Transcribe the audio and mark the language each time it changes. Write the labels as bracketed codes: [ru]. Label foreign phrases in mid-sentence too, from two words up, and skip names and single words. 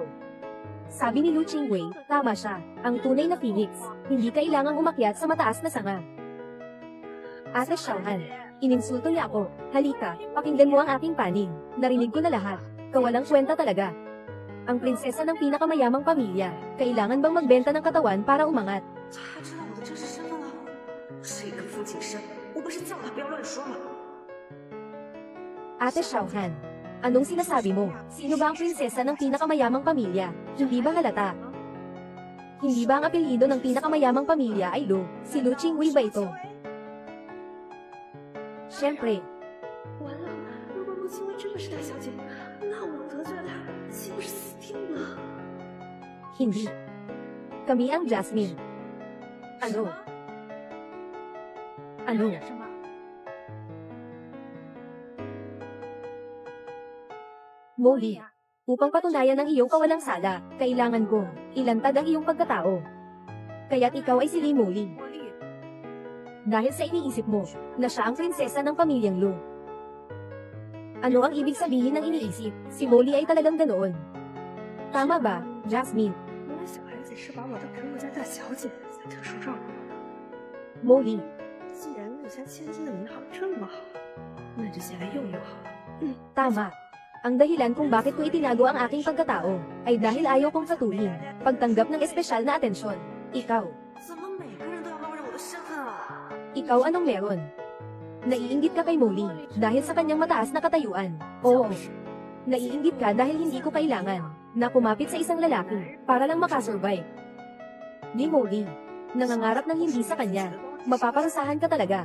[tl] Sabi ni Lu Qingwei, tama siya. Ang tunay na phoenix, hindi kailangang umakyat sa mataas na sanga. Ate Xiaohan, ininsulto niya ako. Halika, pakinggan mo ang aking panig. Narinig ko na lahat. Kawalang kwenta talaga. Ang prinsesa ng pinakamayamang pamilya, kailangan bang magbenta ng katawan para umangat? [zh] 他知道我的真实身份了。是一个父亲生，我不是叫他不要乱说吗？ [tl] Ate Xiaohan, anong sinasabi mo? Sino ba ang prinsesa ng pinakamayamang pamilya? Hindi ba halata? Hindi ba ang apelyido ng pinakamayamang pamilya ay Lu? Si Lu Qingwei ba ito? Siyempre. [zh] 完了，如果陆清薇真的是大小姐，那我得罪了她，岂不是死定了？ [tl] Hindi. Kami ang Jasmine. Ano? Ano? Molly, upang patunayan ang iyong kawalang sala, kailangan kong ilantad ang iyong pagkatao. Kaya't ikaw ay si Li Molly. Dahil sa iniisip mo, na siya ang prinsesa ng pamilyang Lu. Ano ang ibig sabihin ng iniisip? Si Molly ay talagang ganoon. Tama ba, Jasmine? [zh] 原来小孩子是把我当成陆家大小姐才特殊照顾我的。 [tl] Molly, [zh] 既然陆家千金的名号这么好，那就先来用用好了。 [tl] tama. Ang dahilan kung bakit ko itinago ang aking pagkatao, ay dahil ayaw kong patuhin, pagtanggap ng espesyal na atensyon. Ikaw. [zh] 怎么每个人都要冒认我的身份啊？ [tl] Ikaw anong meron? Naiinggit ka kay Molly, dahil sa kanyang mataas na katayuan. Oo. Naiinggit ka dahil hindi ko kailangan, na kumapit sa isang lalaki, para lang makasurvive. Ni Molly, nangangarap ng hindi sa kanya, mapaparusahan ka talaga.